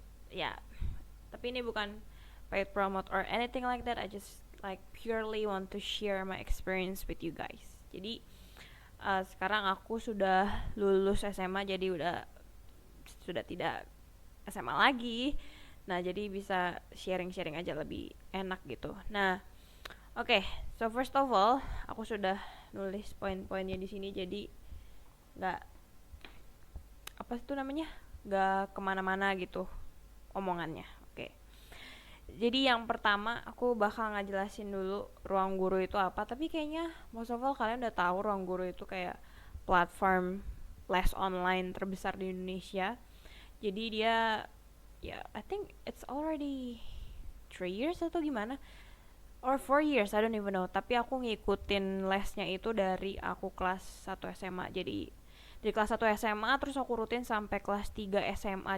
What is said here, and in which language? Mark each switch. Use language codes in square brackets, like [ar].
[id] Ya, tapi ini bukan [en] paid promote or anything like that. I just like purely want to share my experience with you guys. [id] Jadi sekarang aku sudah lulus SMA, jadi sudah tidak SMA lagi. Nah, jadi bisa sharing-sharing aja lebih enak gitu. Nah, oke. [en] So first of all, [id] aku sudah nulis poin-poinnya di sini, jadi nggak apa itu namanya, nggak kemana-mana gitu omongannya. Oke. Jadi yang pertama aku bakal ngejelasin dulu Ruang Guru itu apa. Tapi kayaknya [en] most of all [id] kalian udah tahu Ruang Guru itu kayak platform les online terbesar di Indonesia. Jadi dia, ya, [en] I think it's already 3 years [id] atau gimana, [en] or 4 years, I don't even know. [id] Tapi aku ngikutin lesnya itu dari aku kelas 1 SMA. Jadi dari kelas 1 SMA terus aku rutin sampai kelas 3 SMA.